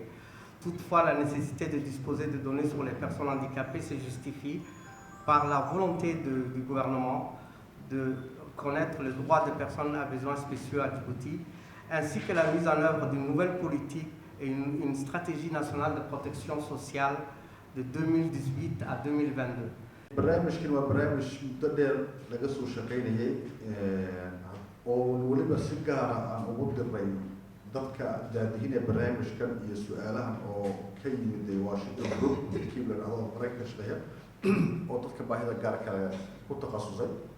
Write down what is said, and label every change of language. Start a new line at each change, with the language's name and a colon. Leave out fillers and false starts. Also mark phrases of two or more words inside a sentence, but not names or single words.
French: Toutefois, la nécessité de disposer de données sur les personnes handicapées se justifie par la volonté du gouvernement de connaître le droit des personnes à besoins spéciaux à Djibouti, ainsi que la mise en œuvre d'une nouvelle politique et une stratégie nationale de protection sociale de 2018 à 2022.
Somali: barnaamijkan waa barnaamij muddo dheer laga soo shaqaynayay oo weliba si gaar ah aan ugu diray dadka daadihinaya barnaamijkan iyo su-aalahan oo ka yimid Washington Group kiib la dhahdo Mareykanka shaqeeya oo dadka baahida gaarka leh ku takhasusay